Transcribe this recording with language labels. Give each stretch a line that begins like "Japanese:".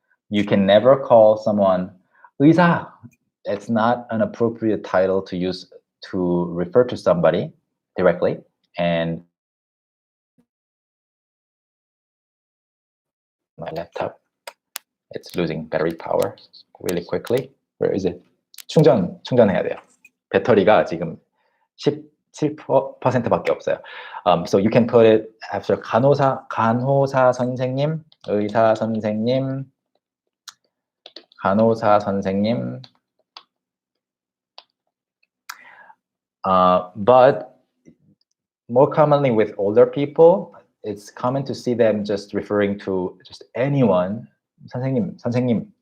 English: You can never call someone 의사. It's not an appropriate title to use to refer to somebody directly. And my laptop, it's losing battery power really quickly. Where is it?
Korean: 충전해야 돼요. 배터리가 지금 17%밖에 없어요.
English: So you can put it after 간호사 선생님, 의사 선생님, 간호사 선생님. But more commonly with older people, it's common to see them just referring to just anyone, 선생님.